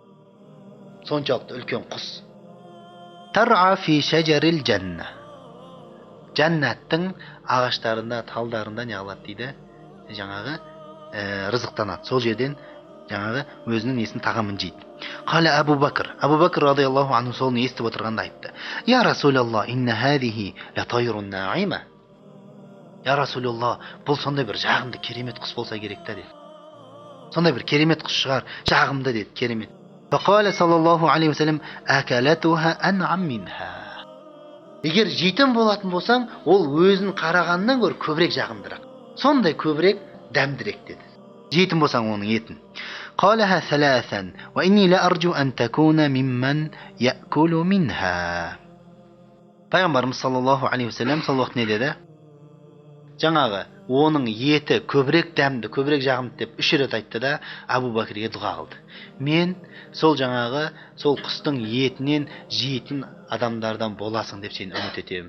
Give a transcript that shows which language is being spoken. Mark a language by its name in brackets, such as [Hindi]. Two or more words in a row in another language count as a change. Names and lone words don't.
[Kazakh] Соншалықты үлкен құс. [Arabic] ترعى في شجر الجنة. [Kazakh] Жәннаттың ағаштарында, талдарында не алады дейді? Жаңағы рызықтанады. Сол жерден жаңағы өзінің несін тағамын жейді. Қала Абу Бакр [Arabic] رضي الله عنه [Kazakh] солны естіп отырғанда айтты. [Arabic] يا رسول الله إن هذه لطير ناعمة. يا رسول الله, [Kazakh] бұл сондай бір жағымды керемет құс болса керек та деді. Сондай бір керемет құс шығар, жағымды деді, керемет. [Arabic] فقال صلى الله عليه وسلم أكلتها أنعم منها. [Kazakh] Егер жейтін болатын болсаң, ол өзін қарағаннан гөрі көбірек жағымдырақ. Сондай көбірек дәмдірек деді. Жейтін болсаң оның етін. [Arabic] قالها ثلاثا وإني لأرجو أن تكون ممن يأكل منها. [Kazakh] Пайғамбарымыз [Arabic] صلى الله عليه وسلم [Kazakh] сол уақыт не деді? Жаңағы оның еті көбірек дәмді, көбірек жағымды деп 3 рет айтты да Абу Бакрге дұға қылды. Мен сол жаңағы сол құстың етінен жейтін адамдардан боласың деп сені үміт етемін.